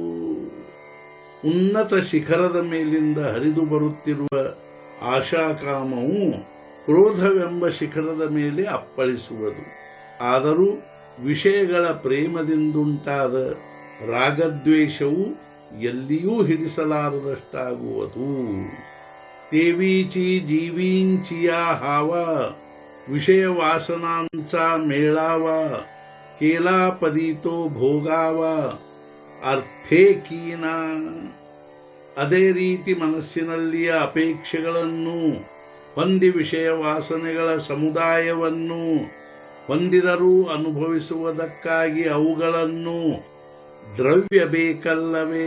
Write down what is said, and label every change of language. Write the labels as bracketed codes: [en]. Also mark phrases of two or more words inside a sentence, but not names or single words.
[kn] ಉನ್ನತ ಶಿಖರದ ಮೇಲಿಂದ ಹರಿದು ಬರುತ್ತಿರುವ ಆಶಾಕಾಮವು ಕ್ರೋಧವೆಂಬ ಶಿಖರದ ಮೇಲೆ ಅಪ್ಪಳಿಸುವುದು, ಆದರೂ ವಿಷಯಗಳ ಪ್ರೇಮದಿಂದುಂಟಾದ ರಾಗದ್ವೇಷವು ಎಲ್ಲಿಯೂ ಹಿಡಿಸಲಾರದಷ್ಟಾಗುವುದು. [mr] तेवीची जीवींचिया हावा विषय वासनांचा मेळावा केला पदी तो भोगावा ಅರ್ಥೇ ಕೀನ. [kn] ಅದೇ ರೀತಿ ಮನಸ್ಸಿನಲ್ಲಿಯ ಅಪೇಕ್ಷೆಗಳನ್ನು ಹೊಂದಿ ವಿಷಯ ವಾಸನೆಗಳ ಸಮುದಾಯವನ್ನು ಹೊಂದಿದರೂ ಅನುಭವಿಸುವುದಕ್ಕಾಗಿ ಅವುಗಳನ್ನು ದ್ರವ್ಯ ಬೇಕಲ್ಲವೇ?